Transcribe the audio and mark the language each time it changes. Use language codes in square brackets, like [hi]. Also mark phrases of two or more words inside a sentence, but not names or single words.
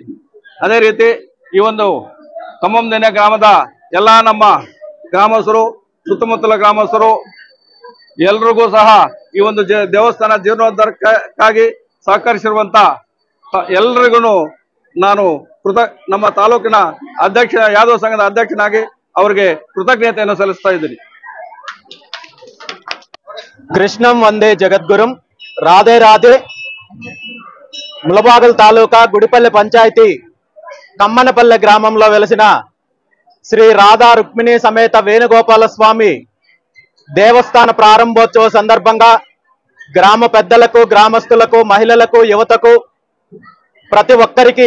[kn] ಅದೇ ರೀತಿ ಈ ಒಂದು ಖಮ್ಮಂ ದಿನ ಗ್ರಾಮದ ಎಲ್ಲಾ ನಮ್ಮ ಗ್ರಾಮಸ್ಥರು, ಸುತ್ತಮುತ್ತಲ ಗ್ರಾಮಸ್ಥರು ಎಲ್ರಿಗೂ ಸಹ ಈ ಒಂದು ದೇವಸ್ಥಾನ ಜೀರ್ಣೋದ್ಧಾರಕ್ಕಾಗಿ ಸಹಕರಿಸಿರುವಂತ ಎಲ್ರಿಗೂ ನಾನು ನಮ್ಮ ತಾಲೂಕಿನ ಅಧ್ಯಕ್ಷ, ಯಾದವ ಸಂಘದ ಅಧ್ಯಕ್ಷನಾಗಿ ಅವರಿಗೆ ಕೃತಜ್ಞತೆಯನ್ನು ಸಲ್ಲಿಸ್ತಾ ಇದ್ದೀನಿ. [sa] కృష్ణం వందే జగద్గురుం. రాధే రాధే. [te] ములబాగల్ తాలూకా గుడిపల్లి పంచాయతీ కమ్మనపల్లె గ్రామంలో వెలసిన శ్రీ రాధా రుక్మిణి సమేత వేణుగోపాల స్వామి దేవస్థాన ప్రారంభోత్సవ సందర్భంగా గ్రామ పెద్దలకు, గ్రామస్తులకు, మహిళలకు, యువతకు ప్రతి ఒక్కరికి